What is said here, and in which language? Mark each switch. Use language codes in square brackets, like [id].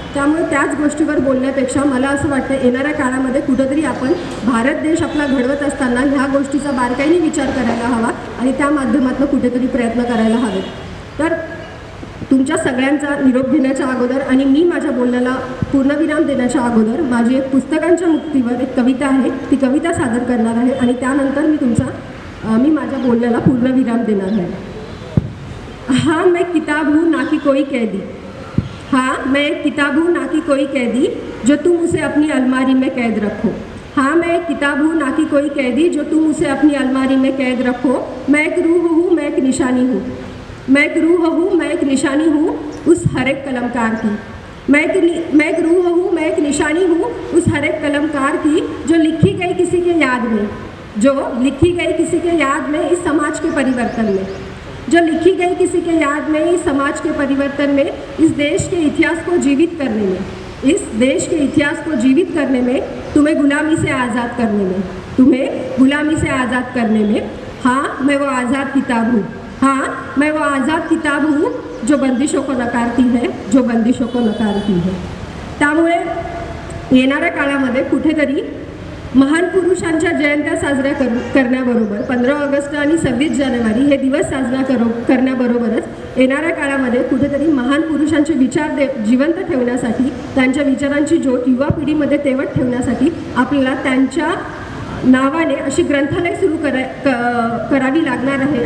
[mr] त्यामुळे त्याच गोष्टीवर बोलण्यापेक्षा मला असं वाटतं येणाऱ्या काळामध्ये कुठंतरी आपण भारत देश आपला घडवत असताना ह्या गोष्टीचा बारकाईने विचार करायला हवा आणि त्या माध्यमातून कुठेतरी प्रयत्न करायला हवेत. तर तुमच्या सगळ्यांचा निरोप घेण्याच्या अगोदर आणि मी माझ्या बोलण्याला पूर्णविराम देण्याच्या अगोदर माझी एक पुस्तकांच्या मुक्तीवर एक कविता आहे, ती कविता सादर करणार आहे आणि त्यानंतर मी माझ्या बोलण्याला पूर्णविराम देणार आहे. [hi] हाँ मैं किताब हूँ ना कि कोई कैदी, हाँ मैं एक किताब हूँ ना कि कोई कैदी जो तुम उसे अपनी अलमारी में कैद रखो. हाँ मैं एक किताब हूँ ना कि कोई कैदी जो तुम उसे अपनी अलमारी में कैद रखो. मैं एक रूह हूँ, मैं एक निशानी हूँ, मैं एक रूह हूँ, मैं एक निशानी हूँ उस हर एक कलमकार की. मैं एक रूह हूँ, मैं एक निशानी हूँ उस हर एक कलमकार की जो लिखी गई किसी के याद में, जो लिखी गई किसी के याद में इस समाज के परिवर्तन में, जो लिखी गई किसी के याद में इस समाज के परिवर्तन में, इस देश के इतिहास को जीवित करने में, इस देश के इतिहास को जीवित करने में, तुम्हें गुलामी से आज़ाद करने में, तुम्हें गुलामी से आज़ाद करने में. हाँ मैं वो आज़ाद किताब हूँ, हाँ मैं वो आज़ाद किताब हूँ जो बंदिशों को नकारती है, जो बंदिशों को नकारती है. [mr] त्यामुळे येणाऱ्या काळामध्ये कुठेतरी महान पुरुषांच्या जयंत्या साजऱ्या करण्याबरोबर 15 ऑगस्ट आणि 26 जानेवारी हे दिवस साजरा करण्याबरोबरच येणाऱ्या काळामध्ये कुठेतरी महान पुरुषांचे विचार जिवंत ठेवण्यासाठी, त्यांच्या विचारांची ज्योत युवा पिढीमध्ये तेवत ठेवण्यासाठी आपल्याला त्यांच्या नावाने अशी ग्रंथालय सुरू करावी लागणार आहे.